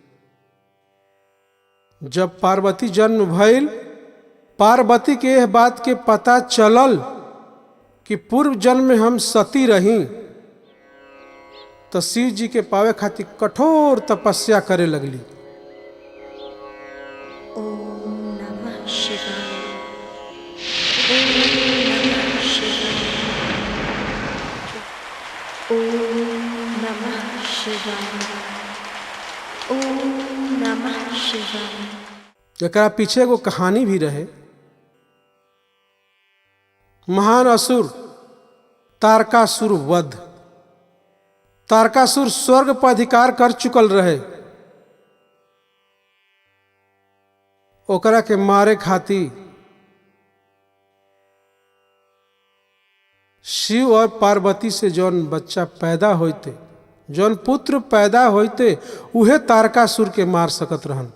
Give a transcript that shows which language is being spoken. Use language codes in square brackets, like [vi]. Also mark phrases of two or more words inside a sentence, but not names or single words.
[bho] जब पार्वती जन्म भइल, पार्वती के यह बात के पता चलल कि पूर्व जन्म में हम सती रही, तो शिव जी के पावे खातिर कठोर तपस्या करे लगली। [sa] ओम नमः शिवाय, ओम नमः शिवाय, ओम नमः शिवाय, ओम नमः शिवाय। [bho] एकरा पीछे एगो कहानी भी रहे। महान असुर तारकासुर वध। तारकासुर स्वर्ग पर अधिकार कर चुकल रहे। ओकरा के मारे खातिर शिव और पार्वती से जौन बच्चा पैदा होते, जौन पुत्र पैदा होते, उहे तारकासुर के मार सकत रहन।